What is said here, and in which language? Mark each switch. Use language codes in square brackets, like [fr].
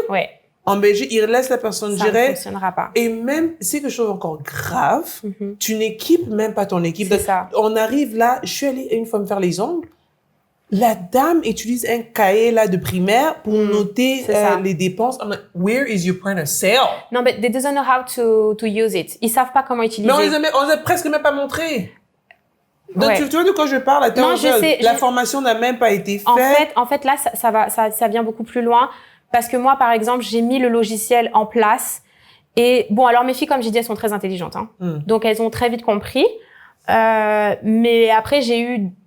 [fr] Ouais. En Belgique, ils laissent la personne gérer. Ça ne fonctionnera pas. Et même, c'est quelque chose encore grave. Tu n'équipes même pas ton équipe. C'est ça. On arrive là, je suis allée une fois me faire les ongles. La dame utilise un cahier là de primaire pour noter les dépenses. [en] I'm like, where is your point of sale? [fr] Non, mais [en] they don't know how to use it. [fr] Ils savent pas comment utiliser. Mais on les a presque même pas montré. Donc, tu vois de quoi je parle? Non, je sais. La formation n'a même pas été faite. En fait, là, ça vient beaucoup plus loin. Parce que moi, par exemple, j'ai mis le logiciel en place. Et bon, alors mes filles, comme j'ai dit, elles sont très intelligentes. Hein. Donc, elles ont très vite compris. Mais après, j'ai eu